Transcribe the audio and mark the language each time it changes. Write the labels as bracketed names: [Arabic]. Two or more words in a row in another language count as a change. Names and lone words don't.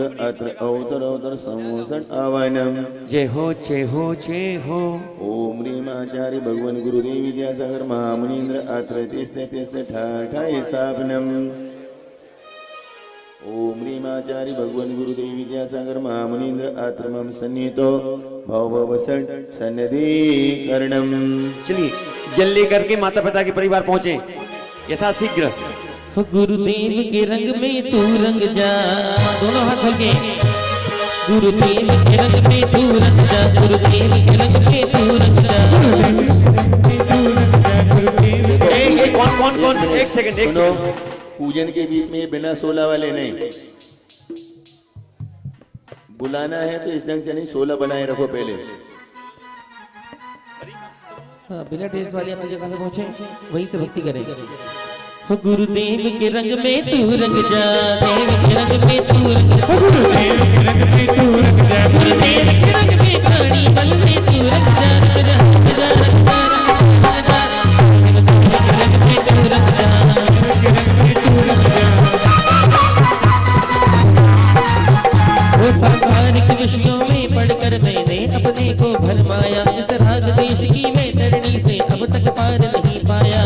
[Sanskrit] अत्र अवतर समोसन आवानम। [Hindi] जय हो जय हो जय हो। [Sanskrit] ओम ह्रीम आचार्य भगवान गुरुदेव विद्यासागर महामुनीन्द्र अत्र तिस्ते ठाठा स्थापनम। ओम ह्रीम आचार्य भगवान गुरुदेव विद्यासागर महामुनीन्द्र अत्र मम सन्निहितो भवभवसन् सन्निधिकरणम। [Hindi] चलिए जल लेकर के माता पिता के परिवार पहुंचे यथाशीघ्र। हो गुरुदेव के रंग में तू रंग जा, दोनों हाथ खोल के। गुरुदेव के रंग में तू रंग जा, गुरुदेव के रंग में तू रंग जा। कौन एक सेकंड पूजन के बीच में बिना 16 वाले नहीं बुलाना है, तो इस ढंग से नहीं, 16 बनाए रखो पहले। हाँ, बिना ड्रेस वाले अपनी जगह पे पहुंचे, वहीं से भक्ति करेंगे। हो गुरुदेव के रंग में तू रंग जा, देव के रंग में तू रंग जा, गुरुदेव के रंग में तू रंग जा, गुरुदेव के रंग में प्राणी बल में तू रंग जा, रंग जा, रंग जा, रंग जा, रंग जा, रंग में तू रंग जा, वो सांसारिक विषयों में पढ़कर मैंने अपने को भरमाया, इस राग देश की मैं तरणी से अब तक पार नहीं पाया।